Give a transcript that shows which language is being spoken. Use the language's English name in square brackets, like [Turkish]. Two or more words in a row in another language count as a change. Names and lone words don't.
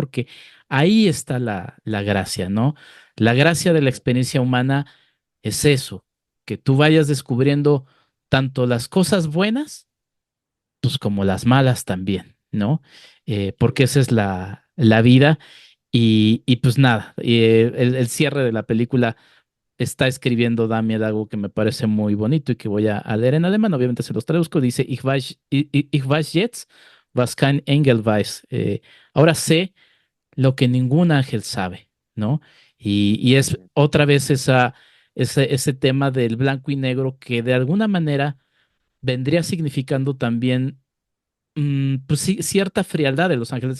[Spanish] Porque ahí está la gracia, ¿no? La gracia de la experiencia humana es eso, que tú vayas descubriendo tanto las cosas buenas, pues como las malas también, ¿no? Porque esa es la vida y pues nada, el cierre de la película está escribiendo Damien algo que me parece muy bonito y que voy a leer en alemán, obviamente se los traduzco, dice, [German] ich weiß jetzt, was kein Engel weiß. [Spanish] Ahora sé lo que ningún ángel sabe, ¿no? Y es otra vez ese tema del blanco y negro que de alguna manera vendría significando también pues sí, cierta frialdad de los ángeles.